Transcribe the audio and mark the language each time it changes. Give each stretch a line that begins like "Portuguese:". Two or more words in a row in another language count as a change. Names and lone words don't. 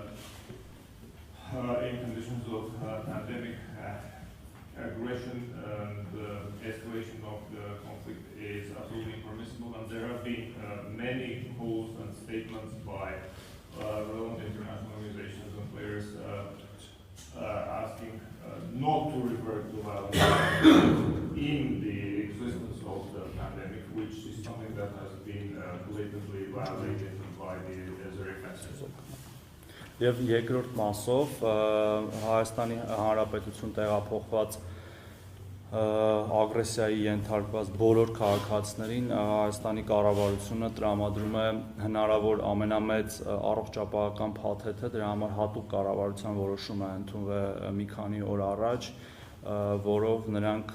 English: in conditions of pandemic, aggression and escalation of the conflict is absolutely impermissible, and there have been many calls and statements by relevant international organizations and players asking not to revert to violence in the existence of the pandemic, which is something that has been blatantly violated by the Aysor offensive.
Armenian: Եվ երկրորդ մասով Հայաստանի Հանրապետություն տեղափոխված ագրեսիայի ենթարկված բոլոր քաղաքացիներին Հայաստանի կառավարությունը տրամադրում է հնարավոր ամենամեծ առողջապահական փաթեթը, դրա համար հատուկ կառավարության որոշում է ընդունվել մի քանի օր առաջ, որով նրանք